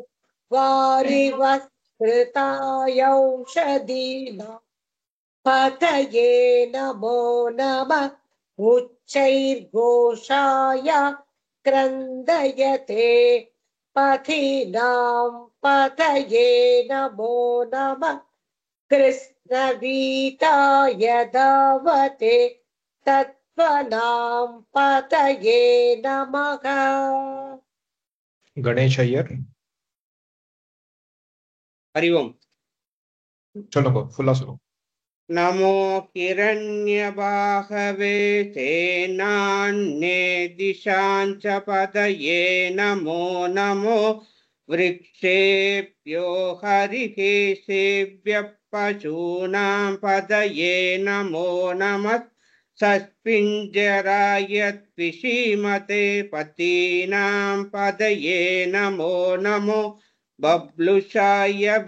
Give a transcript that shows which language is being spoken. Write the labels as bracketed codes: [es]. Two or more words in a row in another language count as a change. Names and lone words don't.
[sa] वारिवस्कृतायौषधीनां पतये नमो नमः उच्चैर्घोषाय क्रन्दयते पथीनां पतये नमो नमः कृष्णवीताय धावते तत्त्वनां पतये नमः। गणेश अय्यर हरि ओम [ta] சொல்லுங்க ஃபுல்லா சொல்லுங்க. [sa] नमो हिरण्यबाहवे सेनान्ये दिशां च पतये नमो नमो वृक्षेभ्यो हरिकेशेभ्यः पशूनां पतये नमो नमः सस्पिञ्जराय त्विषीमते पतीनां पतये नमो नमो बभ्लुषाय